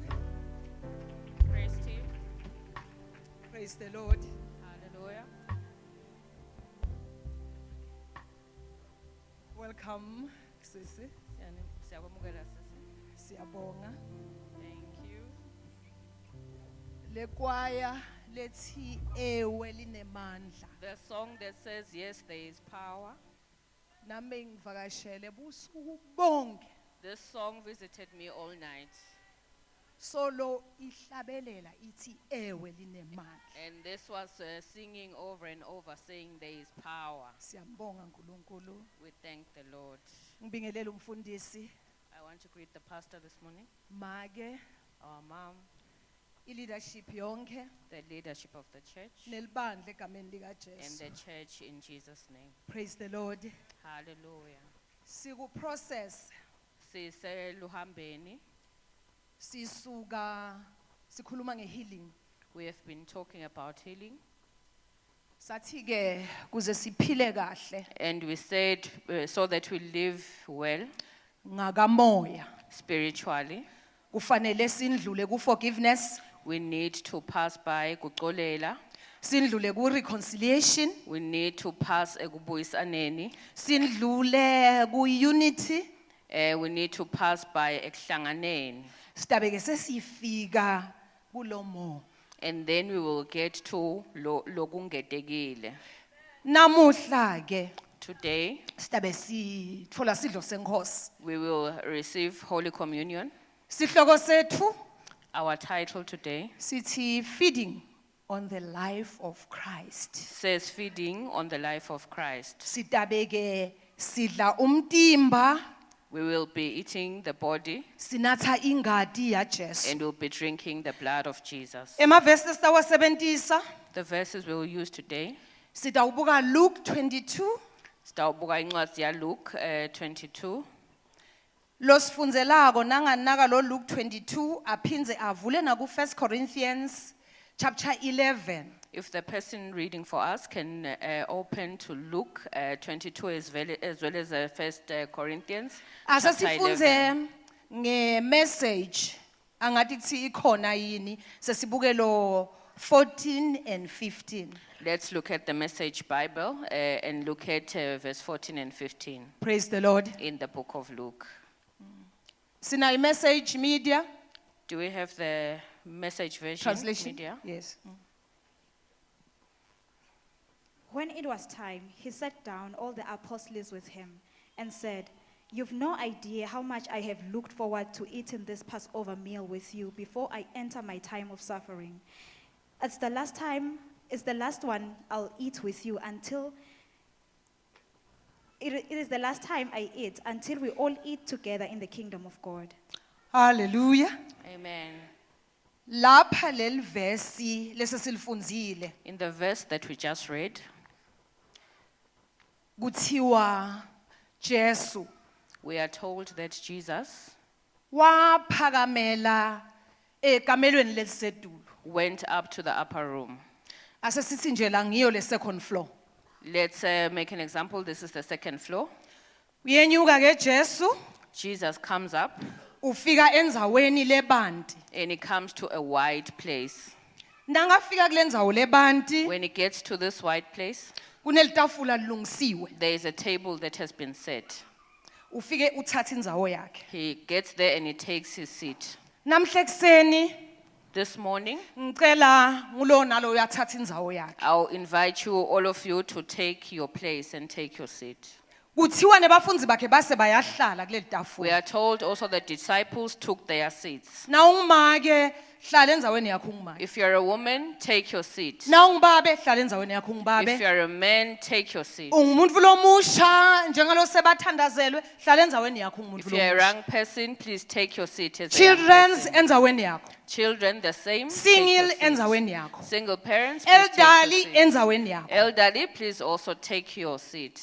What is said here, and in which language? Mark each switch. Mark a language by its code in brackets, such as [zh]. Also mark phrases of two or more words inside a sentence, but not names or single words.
[en] Praise team. Praise the Lord. Hallelujah. Welcome, [ss] sisi. Siyabonga sisi. Siyabonga. [en] Thank you. [ss] lekwaya lethi ewe linemandla [en] The song that says, yes, there is power. [ss] nami ngivakashele busuku bonke [en] This song visited me all night. [ss] solo ihlabelela ithi ewe linemandla. [en] And this was singing over and over, saying there is power. [ss] Siyambonga uNkulunkulu. [en] We thank the Lord. [ss] Ngibingelele umfundisi [en] I want to greet the pastor this morning, [ss] make [en] our mom, [ss] i-leadership yonke [en] the leadership of the church, [ss] nelibandla egameni [en] and [ss] likaJesu. [en] the church in Jesus' name. Praise the Lord. Hallelujah. [ss] Siku process Siseluhambeni. sisuka sikhuluma ngehealing. [en] We have been talking about healing, [ss] Sathi ke kuze siphile kahle [en] and we said so that we live well [ss] ngakamoya [en] spiritually, [ss] kufanele sindlule ku forgiveness, [en] we need to pass by kucolela, [ss] sindlule ku reconciliation, [en] we need to pass ekubuyisaneni, [ss] sindlule ku unity. [en] we need to pass by ekuhlanganeni, [ss] Sitabeke sesifika kulomo. [en] and then we will get to lokungetekile. [ss] Namuhla ke [en] Today [ss] sitabe sithola sidlo senkosi. [en] we will receive Holy Communion. [ss] Sihloko sethu [en] Our title today sithi feeding on the life of Christ. says feeding on the life of Christ. [ss] Sitabeke sidla umtimba, [en] We will be eating the body [ss] sinatha ingadi ya Jesu. [en] and we'll be drinking the blood of Jesus. [ss] Emavesi sitawasebentisa [en] The verses we will use today, [ss] sitawubuka Luke 22 sitawubuka incwadi ya Luke 22. losifunzelako nanganaka lo Luke 22 aphinze avule na ku 1 Corinthians chapter 11. [en] If the person reading for us can open to Luke 22 as well as 1 Corinthians [ss] Asa [en] chapter 11. [ss] sifunze nge-message angathi kuthi ikhona yini sesibuke lo 14 and 15. [en] Let's look at the Message Bible and look at verse 14 and 15 Praise the Lord. in the book of Luke. [ss] Sina i-message media [en] Do we have the Message version? translation? Media? Yes. When it was time, he sat down all the apostles with him and said, "You've no idea how much I have looked forward to eating this Passover meal with you before I enter my time of suffering. It's the last one I'll eat with you until it is the last time I eat until we all eat together in the kingdom of God." Hallelujah. Amen. [ss] Lapha leli verse lesilifunzile [en] In the verse that we just read, [ss] kuthiwa Jesu [en] we are told that Jesus [ss] waphakamela ekamelweni lelisedulo. [en] went up to the upper room. [ss] Ase sithi nje la ngiyo le [en] second floor. Let's make an example. This is the second floor. [ss] Uyenyuka ke Jesu [en] Jesus comes up [ss] ufika enzaweni lebanti. [en] and he comes to a wide place. [ss] Nangafika kule ndzawo lebanti [en] When he gets to this wide place, [ss] kunelitafula lilungisiwe. [en] there is a table that has been set. [ss] Ufike uthatha indzawo yakhe. [en] He gets there and he takes his seat. [ss] Namhle kuseni [en] This morning, [ss] ngicela ngulo nalo uyathatha indzawo yakhe. [en] I'll invite you, all of you, to take your place and take your seat. [ss] Kuthiwa nebafunzi bakhe base bayahlala kule [en] We [ss] tafula. [en] are told also the disciples took their seats. [ss] Na ungumake hlala enzaweni yakho ungumake. [en] If you're a woman, take your seat. [ss] Na ungubabe hlala enzaweni yakho [en] If [ss] ungubabe. [en] you're a man, take your seat. [ss] Ungumuntu lomusha njengalo sebathandazelwe hlala enzaweni yakho ungumuntu [en] If you're a [ss] lomusha. [en] young person, please take your seat as a young Children's person. [ss] enzaweni yakho. [en] Children, the same. take Single your seat. [ss] enzaweni yakho. [en] Single parents, please take your Elderly seat. [ss] enzaweni yakho. [en] Elderly, please also take your seat.